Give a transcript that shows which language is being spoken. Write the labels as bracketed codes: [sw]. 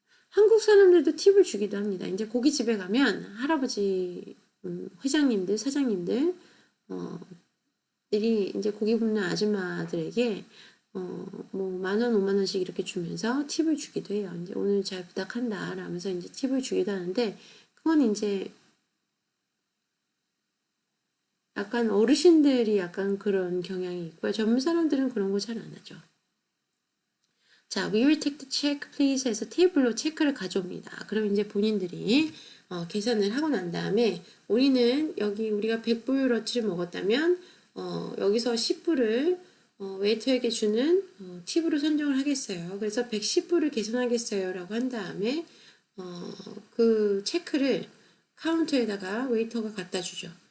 [ko] 한국 사람들도 팁을 주기도 합니다. 이제 고깃집에 가면 할아버지 회장님들, 사장님들 들이 이제 고기 굽는 아줌마들에게 뭐 10,000원, 50,000원씩 이렇게 주면서 팁을 주기도 해요. 이제 오늘 잘 부탁한다 라면서 이제 팁을 주기도 하는데 그건 이제 약간 어르신들이 약간 그런 경향이 있고요. 젊은 사람들은 그런 거 잘 안 하죠. [en] 자, we will take the check please 해서 테이블로 체크를 가져옵니다. [ko] 그럼 이제 본인들이 계산을 하고 난 다음에 우리는 여기 우리가 100불어치를 먹었다면 여기서 10불을 웨이터에게 주는 팁으로 선정을 하겠어요. 그래서 110불을 계산하겠어요 라고 한 다음에 그 체크를 카운터에다가 웨이터가 갖다 주죠.